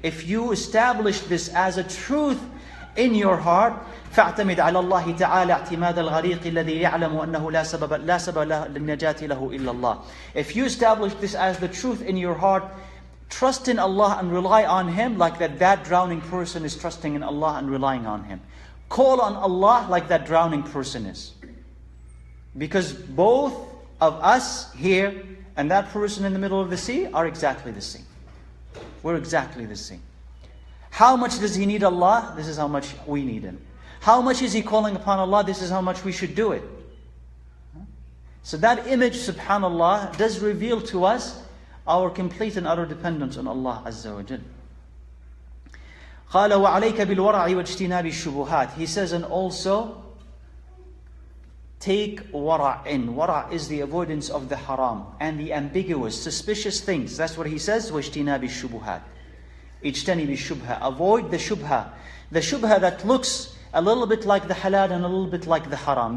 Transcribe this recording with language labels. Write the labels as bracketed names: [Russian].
[English] If you establish this as a truth in your heart, [Arabic] فَاعْتَمِدْ عَلَى اللَّهِ تَعَالَى اعْتِمَادَ الْغَرِيقِ الَّذِي يَعْلَمُ أَنَّهُ لَا سَبَبَ لِلنَّجَاةِ لَهُ إِلَّا اللَّهِ. [English] If you establish this as the truth in your heart, trust in Allah and rely on Him like that drowning person is trusting in Allah and relying on Him. Call on Allah like that drowning person is. Because both of us here and that person in the middle of the sea are exactly the same. We're exactly the same. How much does he need Allah? This is how much we need Him. How much is he calling upon Allah? This is how much we should do it. So that image, subhanallah, does reveal to us our complete and utter dependence on Allah Azza wa Jal. [Arabic] قال وعليك بالورع واجتناب الشبهات. [English] He says, and also take wara' in. Wara' is the avoidance of the haram and the ambiguous, suspicious things. That's what he says. [Arabic] واجتناب الشبهات. اجتنب الشبهة. [English] Avoid the shubha. The shubha that looks a little bit like the halal and a little bit like the haram.